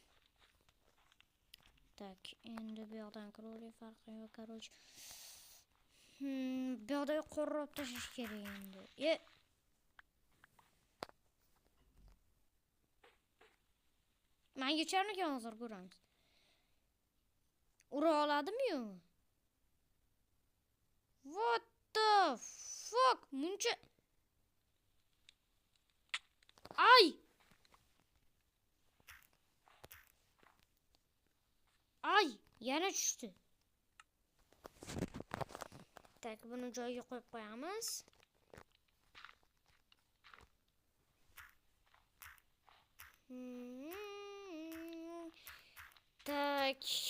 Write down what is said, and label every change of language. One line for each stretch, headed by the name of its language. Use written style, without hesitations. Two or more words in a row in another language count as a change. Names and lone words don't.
Uzbek: Tak, endi bu yoqdan kiruvli farqi yo'q, короче. Bu yoqda qorroq tashlash kerak endi. Men geçermikan hozir ko'ramiz. Ura oladimi yo'qmi?
English: What the fuck?
Uzbek: Muncha. Ay! Yana tushdi. Tak, buni joyiga qo'yib qo'yamiz. Tak.